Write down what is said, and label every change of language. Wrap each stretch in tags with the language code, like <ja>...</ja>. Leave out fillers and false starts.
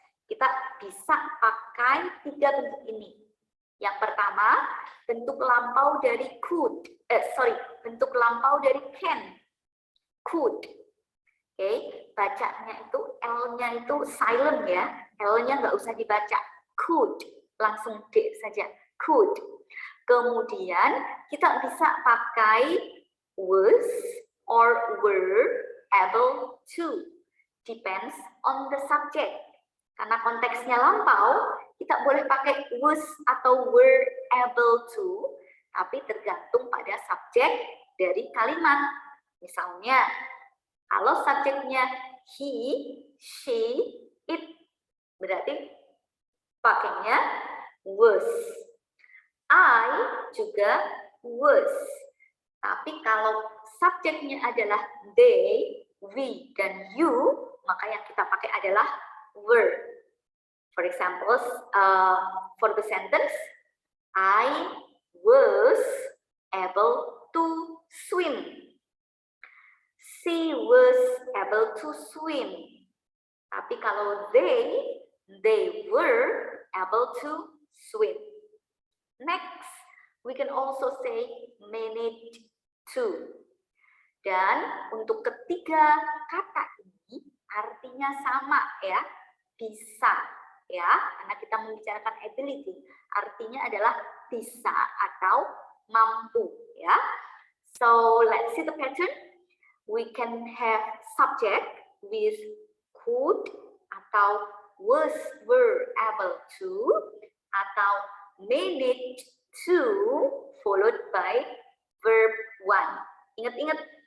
<id>Kita bisa pakai 3 bentuk ini. Yang pertama, bentuk lampau dari could. Bentuk lampau dari can. Could. Oke, bacanya itu L-nya itu silent ya. L-nya nggak usah dibaca. Could. Langsung D saja. Could. Kemudian kita bisa pakai was or were able to. Depends on the subject. Karena konteksnya lampau, kita boleh pakai was atau were able to, tapi tergantung pada subjek dari kalimat. Misalnya, kalau subjeknya he, she, it, berarti pakainya was. I juga was. Tapi kalau subjeknya adalah they, we, dan you, maka yang kita pakai adalah were.</id> <en>For example, for the sentence, I was able to swim. She was able to swim. Tapi kalau they were able to swim. Next, we can also say managed to.</en> <id>Dan untuk ketiga kata ini artinya sama ya, bisa ya, karena kita membicarakan ability, artinya adalah bisa atau mampu ya.</id> <en>So let's see the pattern. We can have subject with could atau was, were able to, atau managed to followed by verb 1. Ingat-ingat</en>